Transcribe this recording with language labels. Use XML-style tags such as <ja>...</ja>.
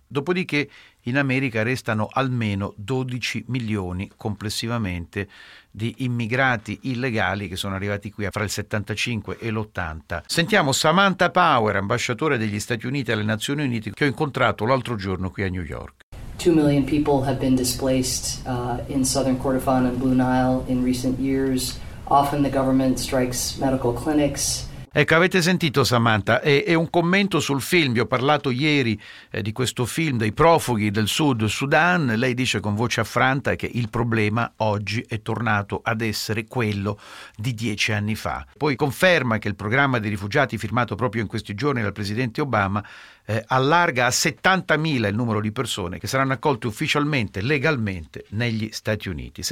<it>Dopodiché in America restano almeno 12 milioni complessivamente di immigrati illegali che sono arrivati qui fra il 75 e l'80. Sentiamo Samantha Power, ambasciatore degli Stati Uniti alle Nazioni Unite, che ho incontrato l'altro giorno qui a New York.</it> <en>2 million people have been displaced in southern Kordofan and Blue Nile in recent years. Often the government strikes medical clinics.</en> <it>Ecco, avete sentito Samantha, è un commento sul film. Vi ho parlato ieri di questo film dei profughi del Sud Sudan. Lei dice con voce affranta che il problema oggi è tornato ad essere quello di 10 anni fa. Poi conferma che il programma dei rifugiati firmato proprio in questi giorni dal presidente Obama allarga a 70.000 il numero di persone che saranno accolte ufficialmente, legalmente, negli Stati Uniti.</it>